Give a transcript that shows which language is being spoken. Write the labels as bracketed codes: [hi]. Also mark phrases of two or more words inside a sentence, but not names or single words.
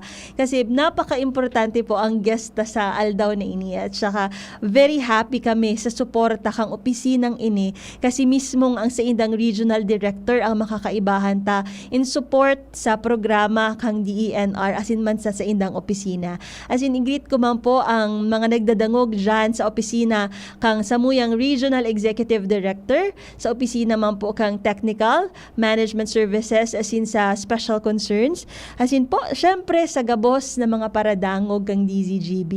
[bik] Kasi napaka-importante po ang guest sa aldaw na ini at saka [en] very happy [bik] kami sa suporta kang opisinang ini kasi mismo ang sa indang regional director ang makakaibahan ta [en] in support [bik] sa programa kang DENR as in man sa indang opisina. As in, i-greet ko man po ang mga nagdadangog dyan sa opisina kang Samuyang Regional Executive Director, sa opisina man po kang Technical Management Services as in sa Special Concerns. As in po, syempre sa gabos na mga paradangog kang DZGB.